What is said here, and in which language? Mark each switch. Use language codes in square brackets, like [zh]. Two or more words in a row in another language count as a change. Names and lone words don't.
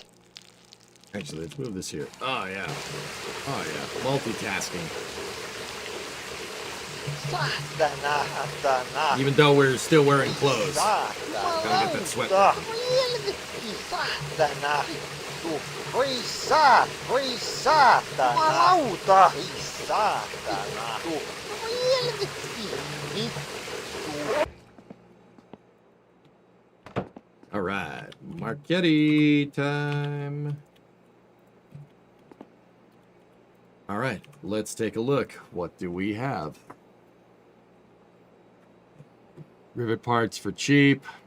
[en] Actually, let's move this here. Oh yeah. Oh yeah. Multitasking. [fi] Saatana, satana. [en] Even though we're still wearing clothes. [fi] Saatana. [en] Gotta get that sweat. [fi] Helvetti, saatana. Voi saatana. Jumalauta. Ei saatana. Voi helvetti. [en] All right, Marchetti time. All right, let's take a look. What do we have? Rivet parts for cheap.